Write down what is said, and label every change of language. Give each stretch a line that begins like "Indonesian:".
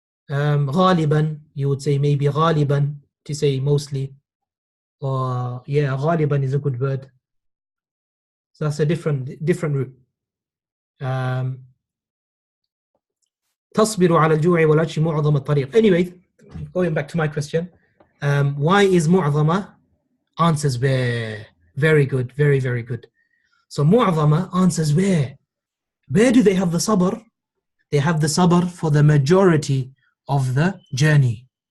Arabic: غالبا,
English: you would say maybe غالبا to say mostly. Or yeah, غالبا is a good word. So that's a different route.
Arabic: تصبر على الجوع والعطش معظم الطريق.
English: Anyway, going back to my question, why is معظمة? Answers where. Very good, very, very good. So معظمة answers where. Where do they have the sabr? They have the sabr for the majority of the journey.